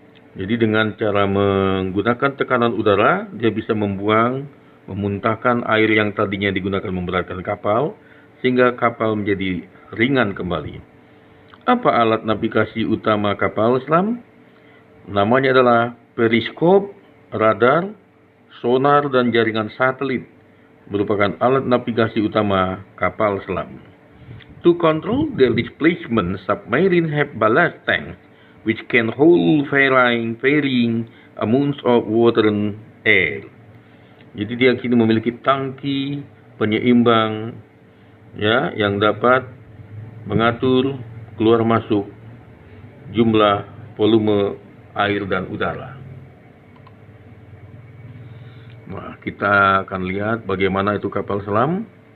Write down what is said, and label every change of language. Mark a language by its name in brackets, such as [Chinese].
[Indonesian] Jadi dengan cara menggunakan tekanan udara, dia bisa memuntahkan air yang tadinya digunakan memberatkan kapal, sehingga kapal menjadi ringan kembali. Apa alat navigasi utama kapal selam? Namanya adalah periskop, radar, sonar, dan jaringan satelit. Merupakan alat navigasi utama kapal selam. [English] To control their displacement, submarine have ballast tanks which can hold varying amounts of water and air. [Indonesian] Jadi dia kini memiliki tangki penyeimbang ya yang dapat mengatur keluar masuk jumlah volume air dan udara. Nah, kita akan lihat bagaimana itu kapal selam.